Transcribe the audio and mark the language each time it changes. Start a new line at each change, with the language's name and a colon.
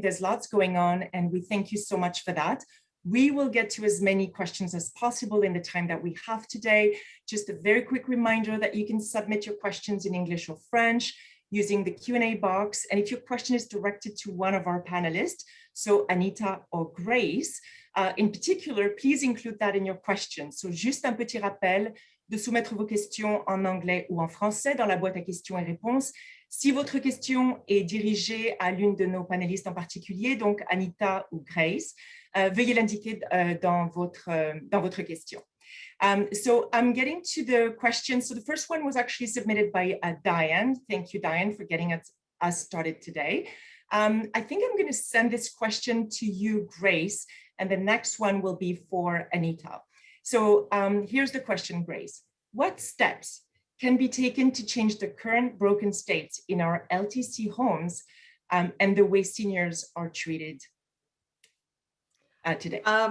English: There's lots going on, and we thank you so much for that. We will get to as many questions as possible in the time that we have today. Just a very quick reminder that you can submit your questions in English or French using the Q&A box. And if your question is directed to one of our panelists, so Anita or Grace, in particular, please include that in your question. So
French: juste un petit rappel, de soumettre vos questions en anglais ou en français dans la boîte à questions et réponses. Si votre question est dirigée à l'une de nos panélistes en particulier, donc Anita ou Grace, veuillez l'indiquer dans votre question.
English: So I'm getting to the questions. So the first one was actually submitted by Diane. Thank you, Diane, for getting us started today. I think I'm going to send this question to you, Grace, and the next one will be for Anita. So here's the question, Grace. What steps can be taken to change the current broken state in our LTC homes and the way seniors are treated today?